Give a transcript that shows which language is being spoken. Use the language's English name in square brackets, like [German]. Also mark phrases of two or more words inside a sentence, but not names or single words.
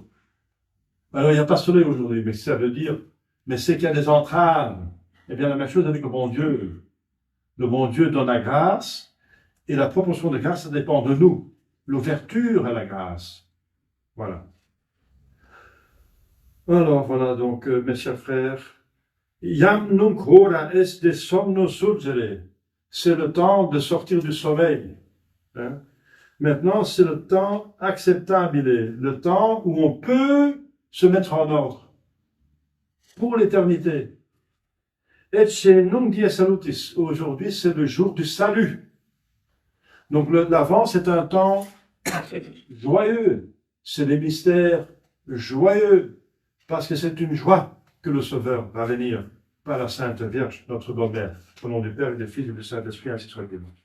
[French] Alors, il n'y a pas de soleil aujourd'hui, mais ça veut dire, mais c'est qu'il y a des entraves. Eh bien, la même chose avec le bon Dieu. Le bon Dieu donne la grâce, et la proportion de grâce, ça dépend de nous. L'ouverture à la grâce. Voilà. Alors, voilà donc, mes chers frères. [Latin] Jam nunc hora est de somno surgere. [French] C'est le temps de sortir du sommeil. Hein? Maintenant, c'est le temps acceptable, le temps où on peut se mettre en ordre pour l'éternité. [Latin] Ecce nunc dies salutis. [French] Aujourd'hui, c'est le jour du salut. Donc, l'Avent, c'est un temps joyeux. C'est des mystères joyeux, parce que c'est une joie que le Sauveur va venir par la Sainte Vierge, notre bonne mère. Au nom du Père et du Fils et du Saint-Esprit, ainsi soit-il.